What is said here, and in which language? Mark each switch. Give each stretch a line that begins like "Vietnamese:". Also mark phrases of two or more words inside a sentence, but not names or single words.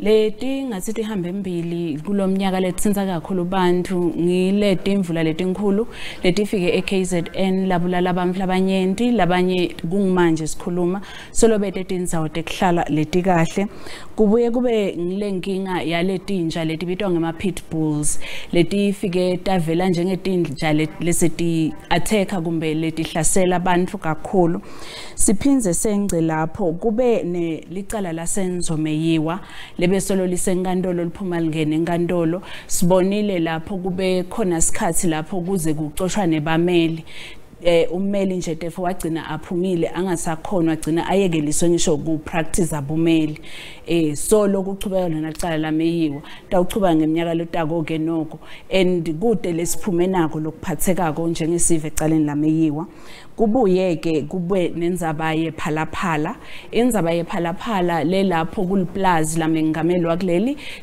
Swati: leti ngathi tihambe embili kulomnyaka letsinza kakhulu bantu ngileti imvula letinkulu letifike eKZN labulala abantu labanyenti labanye kungimanje sikhuluma solobete tindzawo tekuhlala letikahle kubuye kube ngilenkinga yaletinja letibitwa ngema
English: pit bulls
Swati: letifike tavela njengetinja leseti attacker kumbe letihlasela abantu kakhulu siphinze sengce lapho kube nelicala lasenzomeyiwa lebesolo lisenkantolo liphuma lingene enkantolo sibonile lapho kube khona isikhathi lapho kuze kucoshwa nebameli ummeli nje tefo wagcina aphumile angasakhona wagcina ayekeliswe ngisho ku practice abumeli so lokuchubeka lona licala lameyiwa tawuchuba ngeminyaka lotako ke noko and kude lesiphume nako lokuphathekako njengesive ecaleni lameyiwa kubuye ke kube nendzaba yephalaphala indzaba yephalaphala lelapho kuliplazi lamengameli wakuleli